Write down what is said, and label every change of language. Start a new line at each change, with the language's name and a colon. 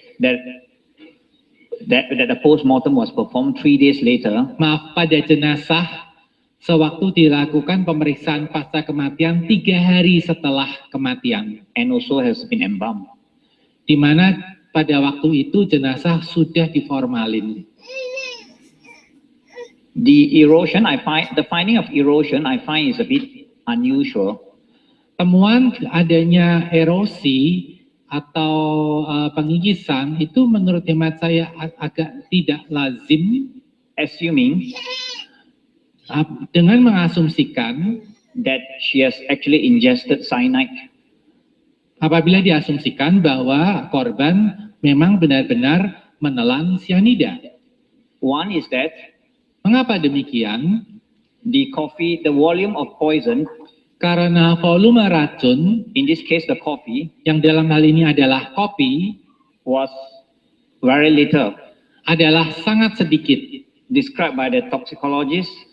English: that the post-mortem was performed 3 days later,
Indonesian: pada jenazah sewaktu dilakukan pemeriksaan pasca kematian 3 hari setelah kematian,
English: and also has been embalmed.
Indonesian: di mana pada waktu itu jenazah sudah diformalin.
English: The finding of erosion I find is a bit unusual.
Indonesian: Temuan adanya erosi atau pengikisan itu menurut hemat saya agak tidak lazim,
English: Assuming
Indonesian: dengan mengasumsikan
English: that she has actually ingested cyanide.
Indonesian: apabila diasumsikan bahwa korban memang benar-benar menelan cyanida.
English: One is that
Indonesian: Mengapa demikian?
English: the volume of poison,
Indonesian: Karena volume racun,
English: in this case the coffee,
Indonesian: yang dalam hal ini adalah kopi,
English: was very little,
Indonesian: adalah sangat sedikit,
English: described by the toxicologist